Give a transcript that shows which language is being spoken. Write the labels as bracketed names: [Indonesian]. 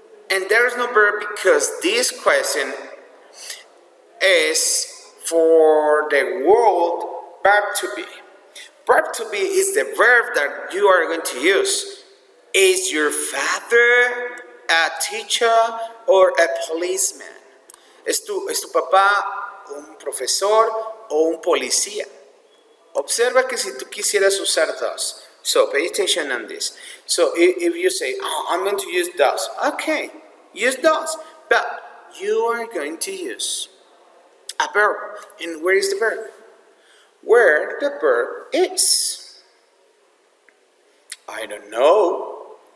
[English] And there's no verb because this question is for the word verb to be. Verb to be is the verb that you are going to use. Is your father a teacher or a policeman? [Spanish] ¿Es tu papá un profesor o un policía? Observa que si tú quisieras usar does. [English] So pay attention on this. So if you say, I'm going to use does. Okay, use does. But you are going to use a verb. And where is the verb? Where the verb is. I don't know.